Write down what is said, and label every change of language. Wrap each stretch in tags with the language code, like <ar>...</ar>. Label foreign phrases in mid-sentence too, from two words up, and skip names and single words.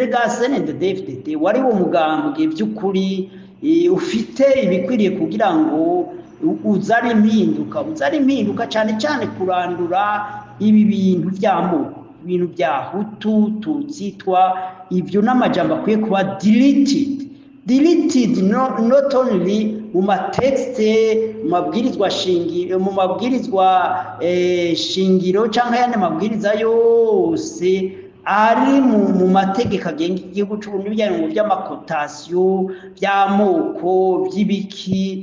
<rw>Rega CNDD-FDD wari wo mugambwe by'ukuri ufite ibikwiriye kugira ngo uzari impinduka cyane cyane kurandura ibi bintu by'amoko, ibintu bya Hutu, Tutsi, Twa, ibyo n'amajambo akwiye kuba</rw> <en>deleted not only</en> <rw>mu matexte, mu mabwirizwa shingiro cyangwa ayandi mabwiriza yose ari mu mategeko agenga igihugu cy'u Burundi, bijyanye mu by'amakotasiyo, by'amoko, by'ibiki.</rw>